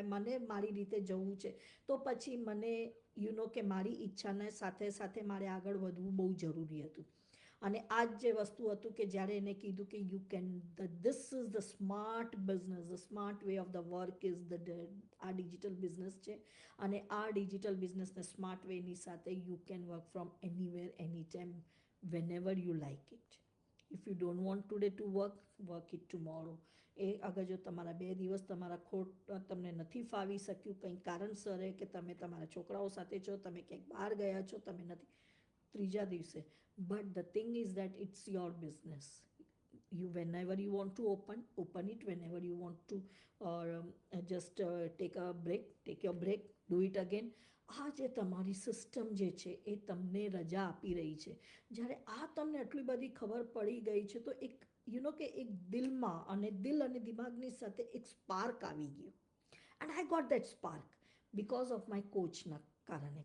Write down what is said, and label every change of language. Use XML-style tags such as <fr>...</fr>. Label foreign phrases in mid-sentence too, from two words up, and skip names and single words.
<gu>મને મારી રીતે જવું છે તો પછી મને કે મારી ઈચ્છાને સાથે સાથે મારે આગળ વધવું બહુ જરૂરી હતું. અને આ જ જે વસ્તુ હતું કે જ્યારે એને કીધું કે</gu> <en>you can this is the smart business, the smart way of the work is આ digital business</en> <gu>છે અને આ</gu> <en>digital businessને smart wayની સાથે you can work from anywhere any time whenever you like it. If you don't want today to work it tomorrow.</en> <gu>એ અગર જો તમારા 2 દિવસ તમારા ખોટ તમને નથી ફાવી શક્યું કંઈ કારણસર કે તમે તમારા છોકરાઓ સાથે છો, તમે ક્યાંક બહાર ગયા છો, તમે નથી ત્રીજા દિવસે,</gu> <en>but the thing is that it's your business. You whenever you want to open it, whenever you want to just take a break, take your break, do it again.</en> <gu>આ જે તમારી સિસ્ટમ જે છે એ તમને રજા આપી રહી છે. જ્યારે આ તમને આટલી બધી ખબર પડી ગઈ છે તો એક કે એક દિલમાં અને દિલ અને દિમાગની સાથે એક સ્પાર્ક આવી ગયો.</gu> <en>and I got that spark because of my coachના કારણે.</en>